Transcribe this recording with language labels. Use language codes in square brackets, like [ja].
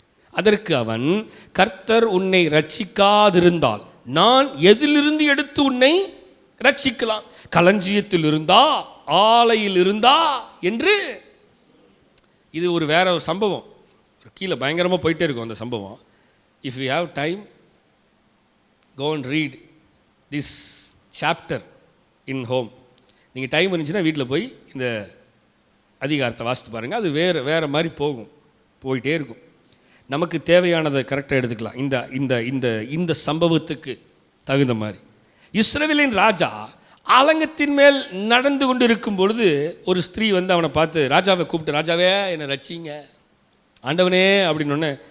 [ta] அதற்கு அவன், கர்த்தர் உன்னை ரட்சிக்காதிருந்தால் நான் எதிலிருந்து எடுத்து உன்னை ரட்சிக்கலாம்? களஞ்சியத்தில் இருந்தா, ஆலையில் இருந்தா என்று. இது ஒரு வேற ஒரு சம்பவம், கீழே பயங்கரமாக போயிட்டே இருக்கும் அந்த சம்பவம். [en] If you have time, go and read this chapter in home. [ta] நீங்கள் டைம் இருந்துச்சுன்னா வீட்டில் போய் இந்த அதிகாரத்தை வாசித்து பாருங்கள். அது வேறு மாதிரி போயிட்டே இருக்கும். நமக்கு தேவையானதை கரெக்டாக எடுத்துக்கலாம். இந்த இந்த இந்த இந்த சம்பவத்துக்கு தகுந்த மாதிரி இஸ்ரவேலின் ராஜா ஆலங்கத்தின் மேல் நடந்து கொண்டு இருக்கும் பொழுது ஒரு ஸ்திரீ வந்து அவனை பார்த்து ராஜாவை கூப்பிட்டு, ராஜாவே என்னை ரட்சிங்க ஆண்டவனே அப்படின்னு.